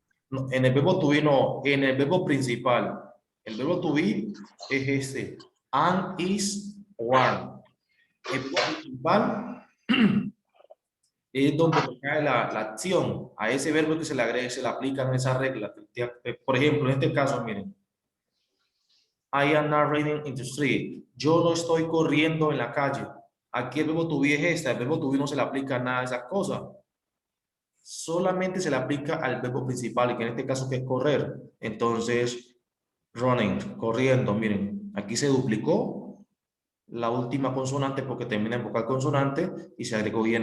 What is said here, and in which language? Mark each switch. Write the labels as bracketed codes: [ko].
[es] No, en el verbo to be no, en el verbo principal. El verbo to be es este. And, is, one. El verbo principal es donde cae la acción. A ese verbo que se le agrega, se le aplican esas reglas. Por ejemplo, en este caso, miren. [en] I am not running in the street. [es] Yo no estoy corriendo en la calle. Aquí el verbo to be es este. El verbo to be no se le aplica nada de esas cosas. Solamente se le aplica al verbo principal, que en este caso que es correr. Entonces, running, corriendo, miren, aquí se duplicó la última consonante porque termina en vocal consonante y se agregó ing.